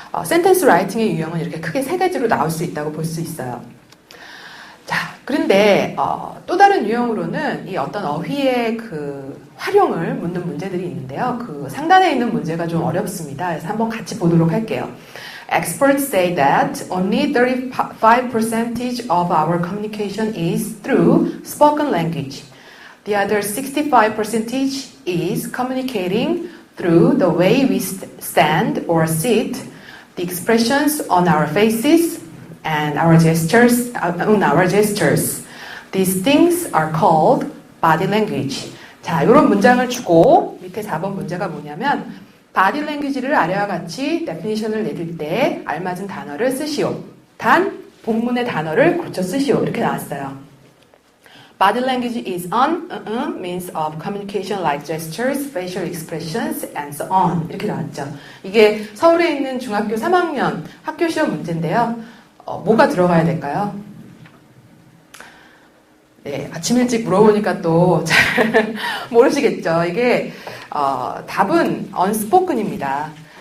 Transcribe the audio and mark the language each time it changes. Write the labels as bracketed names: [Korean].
[Korean] 센텐스 라이팅의 유형은 이렇게 크게 세 가지로 나올 수 있다고 볼 수 있어요. 자, 그런데 또 다른 유형으로는 이 어떤 어휘의 그 활용을 묻는 문제들이 있는데요. 그 상단에 있는 문제가 좀 어렵습니다. 그래서 한번 같이 보도록 할게요. [English] Experts say that only 35% of our communication is through spoken language. The other 65% is communicating through the way we stand or sit, the expressions on our faces, and our gestures. These things are called body language. [Korean] 자, 이런 문장을 주고 밑에 4번 문제가 뭐냐면 body language를 아래와 같이 definition을 내릴 때 알맞은 단어를 쓰시오. 단 본문의 단어를 고쳐 쓰시오. 이렇게 나왔어요. [English] Body language is an means of communication like gestures, facial expressions, and so on. [Korean] 이렇게 나왔죠. 이게 서울에 있는 중학교 3학년 학교 시험 문제인데요. 뭐가 들어가야 될까요? 네, 아침 일찍 물어보니까 또 잘 모르시겠죠. 이게 답은 unspoken입니다.